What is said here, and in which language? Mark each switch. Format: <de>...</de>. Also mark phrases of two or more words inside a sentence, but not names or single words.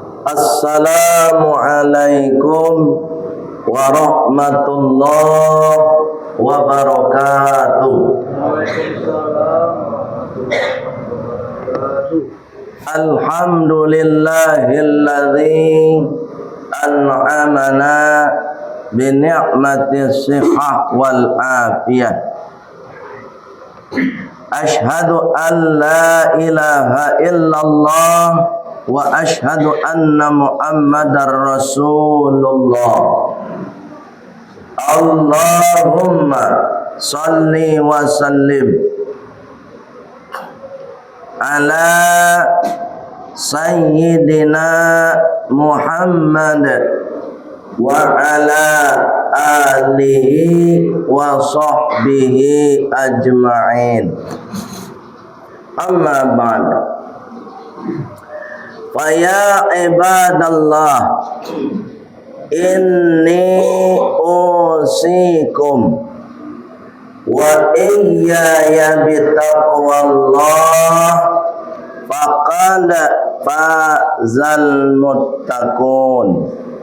<ar>السلام عليكم ورحمة الله وبركاته. الحمد لله الذي أنعمنا بنعمة الصحة والعافية. أشهد أن لا إله إلا الله وأشهد أن محمدا رسول الله. اللهم صل وسلم على سيدنا محمد وعلى آله وصحبه أجمعين. أما بعد. فيا عباد الله إني أوصيكم وإياي بتقوى الله فقد فاز المتقون.</ar>